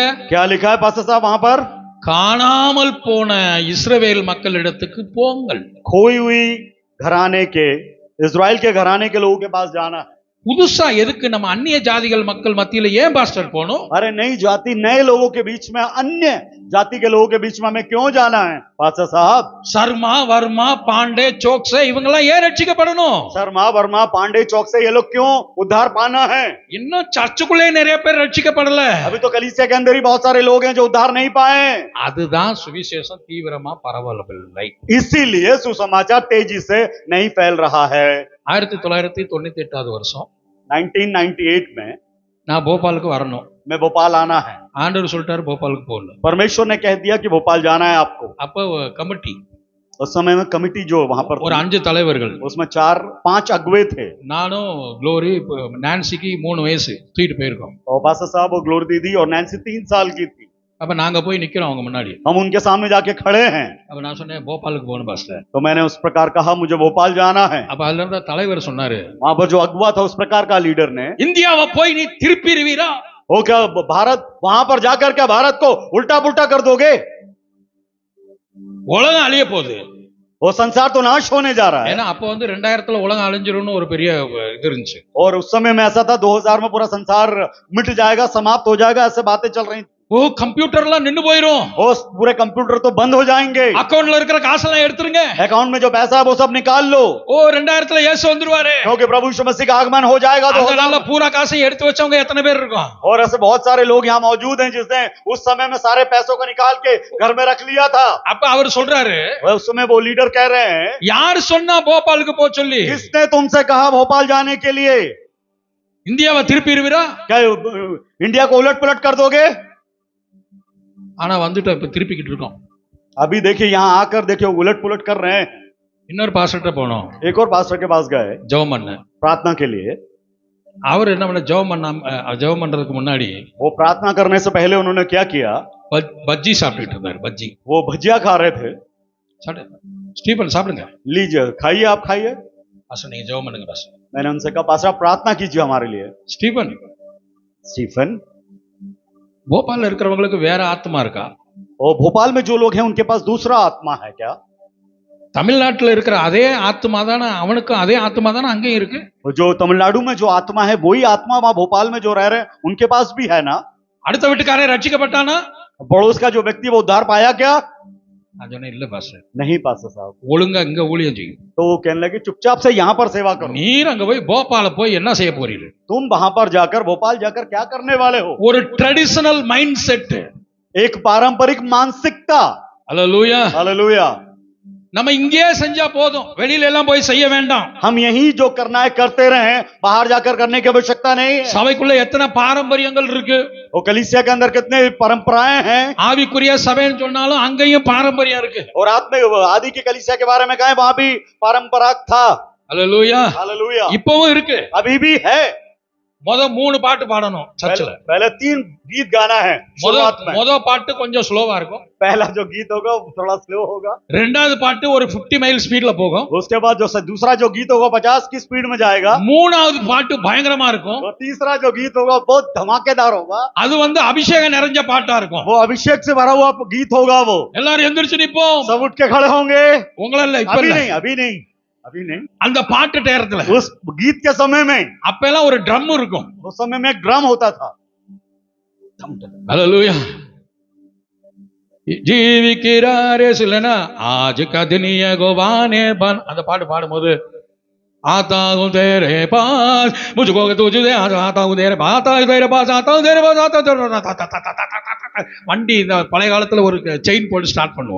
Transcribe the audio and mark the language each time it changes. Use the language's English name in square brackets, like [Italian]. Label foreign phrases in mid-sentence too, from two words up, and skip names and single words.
[Hindi] क्या लिखा है पास्टर साहब वहां पर? [Tamil] காணாமல் போன இஸ்ரவேல் மக்களிடத்துக்கு போங்கள். [Hindi] खोई हुई घराने के, इस्राएल के घराने के लोगों के पास जाना है। [Tamil] புதுசா எதுக்கு நம்ம அந்நிய ஜாதிகள் மக்கள் மத்தியில ஏன் பாஸ்டர் போகணும்? [Hindi] अरे नई जाति, नए लोगों के बीच में, अन्य जाति के लोगों के बीच में हमें क्यों जाना है पास्टर साहब? [Tamil] சர்மா, வர்மா, பாண்டே, சோக்ஸே இவங்க எல்லாம் ஏன் ரட்சிக்கப்படணும்? [Hindi] शर्मा, वर्मा, पांडे, चौक से ये लोग क्यों उद्धार पाना है? [Tamil] இன்னும் சர்ச்சுக்குள்ளே நிறைய பேர் ரட்சிக்கப்படல. [Hindi] अभी तो कलीसिया के अंदर ही बहुत सारे लोग हैं जो उद्धार नहीं पाए। [Tamil] அதுதான் சுவிசேஷம் தீவிரமா பரவவில்லை. [Hindi] इसीलिए सुसमाचार तेजी से नहीं फैल रहा है। [Tamil] 1998 வருஷம் [Hindi] 1998 में [Tamil] நான் போபாலுக்கு வரணும். [Hindi] मैं भोपाल आना है। [Tamil] ஆண்டவர் சொல்லிட்டாரு போபாலுக்கு போகணும். [Hindi] परमेश्वर ने कह दिया कि भोपाल जाना है आपको। [Tamil] அப்போ கமிட்டி [Hindi] उस समय में कमिटी जो वहां पर [Tamil] ஒரு [Hindi] थी, [Tamil] 5 தலைவர்கள், [Hindi] उसमें 4-5 अगुवे थे। [Tamil] நானும் க்ளோரி, நான்சிக்கு 3 வயசு தூக்கிட்டு போயிருக்கோம். [Hindi] और पास्टर साहब और ग्लोरी दीदी और नैन्सी 3 साल की थी। [Tamil] அப்ப நாங்க போய் நிக்கிறோம் அவங்க முன்னாடி. [Hindi] हम उनके सामने जाके खड़े हैं। [Tamil] அப்ப நான் சொன்னேன் போபாலுக்கு போகணும் பாஸ்டர். [Hindi] तो मैंने उस प्रकार कहा मुझे भोपाल जाना है। [Tamil] அப்ப அதுல இருந்த தலைவர் சொன்னாரு, [Hindi] वहां पर जो अगुवा था उस प्रकार का लीडर ने, [Tamil] இந்தியாவை போய் நீ திருப்பிடுவீரா? [Hindi] वो क्या भारत, वहां पर जाकर क्या भारत को उल्टा पुल्टा कर दोगे? [Tamil] உலகம் அழிய போகுது. [Hindi] वो संसार तो नाश होने जा रहा है। [Tamil] ஏன்னா அப்ப 2000 உலகம் அழிஞ்சிரும்னு ஒரு பெரிய இது இருந்துச்சு. [Hindi] और उस समय में ऐसा था 2000 में पूरा संसार मिट जाएगा, समाप्त हो जाएगा, ऐसे बातें चल रही थी। [Tamil] ஓ, கம்ப்யூட்டர்லாம் நின்னு போயிரும், [Hindi] वो पूरे कंप्यूटर तो बंद हो जाएंगे, [Tamil] அக்கவுண்ட்ல இருக்கிற காசெல்லாம் எடுத்துருங்க, [Hindi] अकाउंट में जो पैसा है वो सब निकाल लो, [Tamil] ஓ 2000 இயேசு வந்துருவாரு, [Hindi] क्योंकि प्रभु यीशु मसीह का आगमन हो जाएगा। तो [Tamil] அதனால பூரா காசை எடுத்து வச்சவங்க எத்தனை பேர் இருக்கும்? [Hindi] और ऐसे बहुत सारे लोग यहाँ मौजूद हैं जिसने उस समय में सारे पैसों को निकाल के घर में रख लिया था। [Tamil] அப்ப அவர் சொல்றாரு, [Hindi] उस समय वो लीडर कह रहे हैं, [Tamil] யார் சொன்னா போபாலுக்கு போ சொல்லி? [Hindi] किसने तुमसे कहा भोपाल जाने के लिए? [Tamil] இந்தியாவை திருப்பிடுவீரா? [Hindi] क्या इंडिया को उलट पुलट कर दोगे? [Tamil] ஆனா வந்துட்டு இப்ப திருப்பிக்கிட்டு இருக்கோம். [Hindi] अभी देखिए यहाँ आकर देखिए उलट पुलट कर रहे हैं। [Tamil] இன்னொரு பாஸ்டர்ட்ட போனோம், [Hindi] एक और पास्टर के पास गए [Tamil] ஜெபம் பண்ண. [Hindi] प्रार्थना के लिए। [Tamil] அவர் என்ன பண்ண, ஜெபம் பண்றதுக்கு முன்னாடி [Hindi] वो प्रार्थना करने से पहले उन्होंने क्या किया? [Tamil] பஜ்ஜி சாப்பிட்டுட்டு இருந்தாரு. பஜ்ஜி [Hindi] वो भजिया खा रहे थे। [Tamil] ஸ்டீபன் சாப்பிடுங்க. [Hindi] लीजिए खाइए, आप खाइए। [Tamil] பாஸ்டர் நீங்க ஜெபம் பண்ணுங்க பாஸ்டர். [Hindi] मैंने उनसे कहा पास्टर आप प्रार्थना कीजिए हमारे लिए। [Tamil] ஸ்டீபன், [Hindi] स्टीफन, [Tamil] போபால்ல இருக்கிறவங்களுக்கு வேற ஆத்மா இருக்கா? [Hindi] और भोपाल में जो लोग हैं उनके पास दूसरा आत्मा है क्या? [Tamil] தமிழ்நாட்டுல இருக்கிற அதே ஆத்மா தானே அவனுக்கும் அதே ஆத்மா தானே அங்கேயும் இருக்கு? [Hindi] जो तमिलनाडु में जो आत्मा है वही आत्मा वहां भोपाल में जो रह रहे हैं उनके पास भी है ना? [Tamil] அடுத்த வீட்டுக்காரன் ரட்சிக்கப்பட்டானா? [Hindi] पड़ोस का जो व्यक्ति वो उद्धार पाया क्या? [Tamil] நான் சொன்னேன் இல்ல பாஸ்டர், [Hindi] नहीं पास्टर साहब। [Tamil] ஒழுங்கா இங்க ஊழியம் செய்யும். [Hindi] तो वो कहने लगे चुपचाप से यहाँ पर सेवा करो। [Tamil] நீர் அங்க போய் போபால போய் என்ன செய்ய போறீங்க? [Hindi] तुम वहां पर जाकर भोपाल जाकर क्या करने वाले हो? [Tamil] ஒரு [English] traditional mind set, [Hindi] एक पारंपरिक मानसिकता। [Tamil] அல்லேலூயா. [Hindi] हालेलुया। [Tamil] நம்ம இங்கே செஞ்சா போதும், வெளியில எல்லாம் போய் செய்ய வேண்டாம். [Hindi] हम यही जो करना है करते रहे, बाहर जाकर करने की आवश्यकता नहीं है। [Tamil] சபைக்குள்ள எத்தனை பாரம்பரியங்கள் இருக்கு? [Hindi] वो कलीसिया के अंदर कितने परंपराएं हैं। [Tamil] ஆவிக்குரிய சபைன்னு சொன்னாலும் அங்கேயும் பாரம்பரியம் இருக்கு. [Hindi] और आत्मिक आदि की कलीसिया के बारे में कहें वहां भी पारंपरिक था। [Tamil] அல்லேலூயா. [Hindi] हालेलुया। [Tamil] இப்பவும் இருக்கு. [Hindi] अभी भी है। [Tamil] முத 3 பாட்டு பாடணும் சர்ச்சில். [Hindi] पहले 3 गीत गाना है शुरुआत में। [Tamil] முத பாட்டு கொஞ்சம் ஸ்லோவா இருக்கும். [Hindi] पहला जो गीत होगा वो थोड़ा स्लो होगा। [Tamil] ரெண்டாவது பாட்டு ஒரு 50 [English] mile speedல [Tamil] போகும். [Hindi] उसके बाद जो दूसरा जो गीत होगा 50 की स्पीड में जाएगा। [Tamil] மூணாவது பாட்டு பயங்கரமா இருக்கும். [Hindi] और तीसरा जो गीत होगा बहुत धमाकेदार होगा। [Tamil] அது அபிஷேகம் நிறைஞ்ச பாட்டா இருக்கும். [Hindi] वो अभिषेक से भरा हुआ गीत होगा। वो [Tamil] எல்லாரும் எந்திரிச்சு நிப்போம். [Hindi] सब उठ के खड़े होंगे। [Tamil] உங்கள இல்ல, இப்ப [Hindi] अभी [Tamil] இல்ல. [Hindi] नहीं, अभी नहीं, अभी नहीं। [Tamil] அந்த பாட்டு நேரத்துல [Hindi] उस गीत के समय में [Tamil] அப்ப எல்லாம் ஒரு ட்ரம் இருக்கும். [Hindi] उस समय में एक ड्रम होता था। [Tamil] அல்லேலூயா. ஜீவிக்கிறாரே இல்லைன்னா ஆஜ் கதினிய கோவானே பன் அந்த பாட்டு பாடும்போது [Hindi] आता हूँ तेरे पास मुझको तुझे आता हूँ तेरे पास आता हूँ तेरे पास आता हूँ तेरे पास आता हूँ [Tamil] வண்டி இந்த பழைய காலத்துல ஒரு செயின் போட்டு ஸ்டார்ட் பண்ணுவோம்